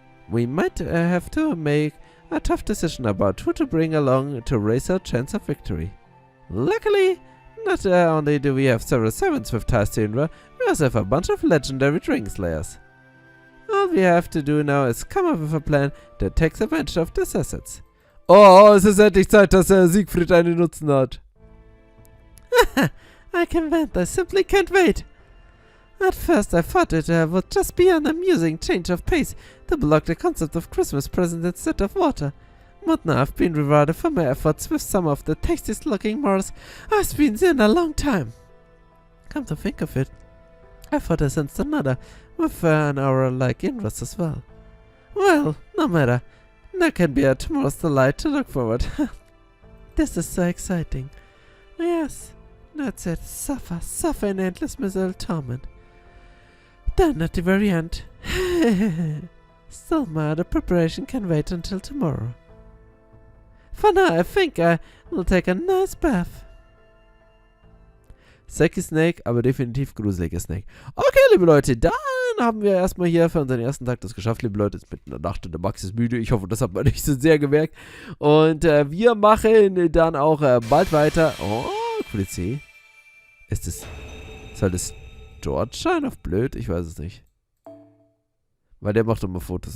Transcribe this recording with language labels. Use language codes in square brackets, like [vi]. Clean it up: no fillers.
[en] We might have to make a tough decision about who to bring along to raise our chance of victory. Luckily, not only do we have several servants with ties to Indra, we also have a bunch of legendary dragon slayers. All we have to do now is come up with a plan that takes advantage of these assets. [de] Oh, es ist endlich Zeit, dass Siegfried einen Nutzen hat. [en] I can vent. I simply can't wait. At first I thought it would just be an amusing change of pace to block the concept of Christmas presents instead of water. But now I've been rewarded for my efforts with some of the tastiest looking morsels I've seen in a long time. Come to think of it, I thought I sensed another with an aura-like inwards as well. Well, no matter. There can be a tomorrow's delight to look forward. This is so exciting. Yes, that's it. Suffer in endless miserable torment. Then at the very end. Still, my other preparation can wait until tomorrow. For now, I think I will take a nice bath. [de] Sexy Snake, aber definitiv gruseliger Snake. Okay, liebe Leute, dann haben wir erstmal hier für unseren ersten Tag das geschafft, liebe Leute. Es ist mitten in der Nacht und der Max ist müde. Ich hoffe, das hat man nicht so sehr gemerkt. Und wir machen dann auch bald weiter. Oh, Polizei. Soll das George sein auf blöd? Ich weiß es nicht. Weil der macht doch mal Fotos.